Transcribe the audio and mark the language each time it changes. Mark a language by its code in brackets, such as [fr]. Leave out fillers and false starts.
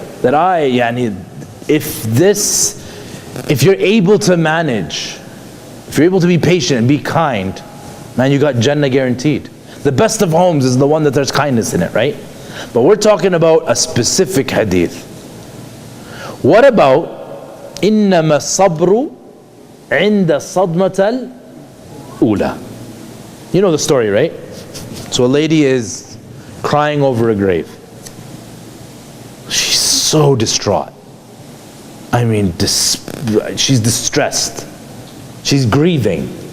[en] That if you're able to manage, if you're able to be patient and be kind, man, you got Jannah guaranteed. The best of homes is the one that there's kindness in it, right? But we're talking about a specific hadith. What about [ar] إِنَّمَا الصَّبْرُ عِنْدَ صَدْمَةَ الْأُولَى? [en] You know the story, right? So a lady is crying over a grave. She's so distraught. I mean, she's distressed. She's grieving.